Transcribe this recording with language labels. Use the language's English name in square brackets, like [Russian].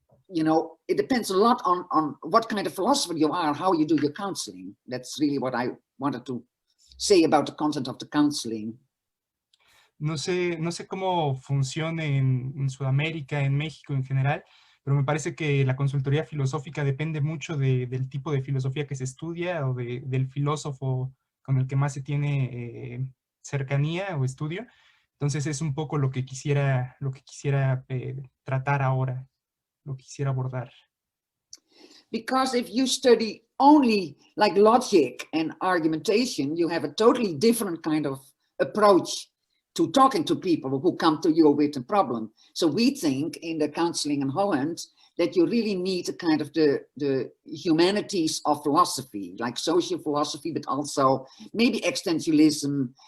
[English] You know, it depends a lot on what kind of philosopher you are, how you do your counseling. That's really what I wanted to say about the content of the counseling. [Spanish] No sé cómo funcione en Sudamérica, en México en general, pero me parece que la consultoría filosófica depende mucho del tipo de filosofía que se estudia o del filósofo con el que más se tiene cercanía o estudio. Entonces es un poco lo que quisiera tratar ahora, lo que quisiera abordar. [English] Because if you study only like logic and argumentation, you have a totally different kind of approach to talking to people who come to you with a problem. So we think in the counseling in Holland that you really need a kind of the humanities of philosophy, like social philosophy, but also maybe existentialism.